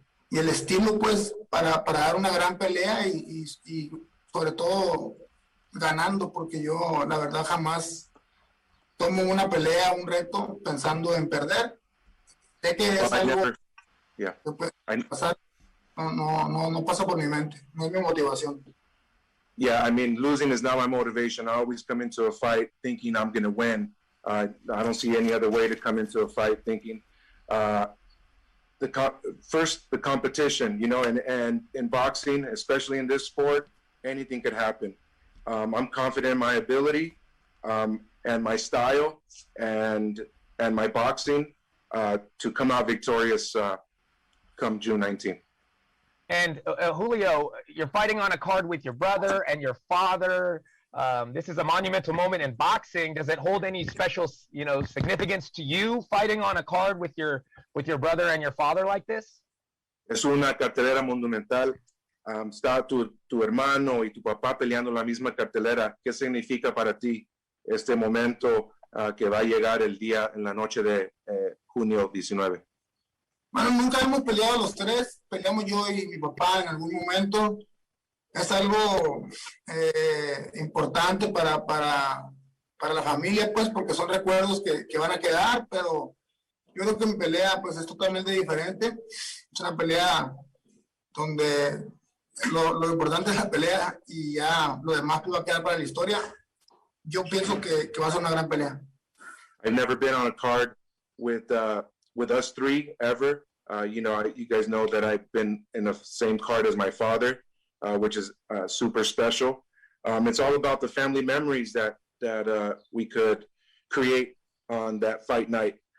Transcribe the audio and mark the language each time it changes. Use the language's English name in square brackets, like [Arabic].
[Spanish] el estilo, pues, para dar una gran pelea y sobre todo ganando, porque yo la verdad jamás tomo una pelea, un reto pensando en perder. Sé que es algo que puede pasar, no pasa por mi mente, no es mi motivación. [English] Yeah, I mean, losing is not my motivation. I always come into a fight thinking I'm going to win. I don't see any other way to come into a fight thinking first the competition, and in boxing, especially in this sport, anything could happen. I'm confident in my ability and my style and my boxing to come out victorious come June 19th. And Julio, you're fighting on a card with your brother and your father. This is a monumental moment in boxing. Does it hold any special, significance to you fighting on a card with your brother and your father like this? [Spanish] Es una cartelera monumental. Está tu hermano y tu papá peleando la misma cartelera. ¿Qué significa para ti este momento que va a llegar el día en la noche de junio 19? Bueno, nunca hemos peleado los tres, peleamos yo y mi papá en algún momento. Es algo importante para la familia, pues, porque son recuerdos que van a quedar, pero yo creo que mi pelea, pues, es totalmente diferente. Es una pelea donde lo importante es la pelea y ya lo demás va a quedar para la historia. Yo pienso que va a ser una gran pelea. [English] I've never been on a card with us three ever. You guys know that I've been in the same card as my father, which is super special. It's all about the family memories that we could create on that fight night.